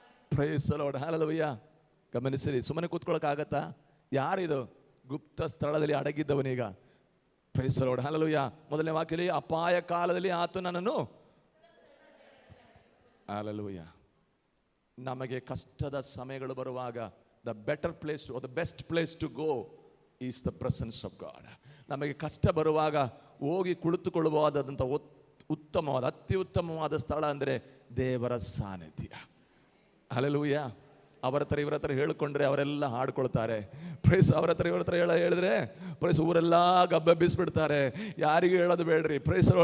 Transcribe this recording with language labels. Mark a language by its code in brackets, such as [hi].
[kn] Price the lord, hallelujah. ಗಮನಿಸಿರಿ, ಸುಮ್ಮನೆ ಕೂತ್ಕೊಳ್ಳೋಕ್ಕಾಗತ್ತಾ? ಯಾರಿದು? ಗುಪ್ತ ಸ್ಥಳದಲ್ಲಿ ಅಡಗಿದ್ದವನೀಗ. Price the lord, hallelujah. ಮೊದಲನೇ ವಾಕ್ಯದಲ್ಲಿ ಅಪಾಯ ಕಾಲದಲ್ಲಿ ಆತ ನನ್ನನ್ನು, ಹಲ್ಲೆಲೂಯಾ. ನಮಗೆ ಕಷ್ಟದ ಸಮಯಗಳು ಬರುವಾಗ [en] the better place or the best place to go is the presence of God. [kn] ನಮಗೆ ಕಷ್ಟ ಬರುವಾಗ ಹೋಗಿ ಕುಳಿತುಕೊಳ್ಳಬಹುದಾದಂಥ ಉತ್ತಮವಾದ, ಅತ್ಯುತ್ತಮವಾದ ಸ್ಥಳ ಅಂದರೆ ದೇವರ ಸಾನ್ನಿಧ್ಯ. ಹಲ್ಲೆಲೂಯಾ. ಅವರ ಹತ್ರ ಇವರ ಹತ್ರ ಹೇಳಿಕೊಂಡ್ರೆ ಅವರೆಲ್ಲ ಹಾಡ್ಕೊಳ್ತಾರೆ. ಪ್ರೈಸ್. ಅವರ ಹತ್ರ ಇವರ ಹತ್ರ ಹೇಳಿದ್ರೆ ಪ್ರೈಸ್ ಊರೆಲ್ಲ ಗಬ್ಬೆಬ್ಬಿಸ್ಬಿಡ್ತಾರೆ. ಯಾರಿಗೂ ಹೇಳೋದು ಬೇಡ್ರಿ. ಪ್ರೈಸ್.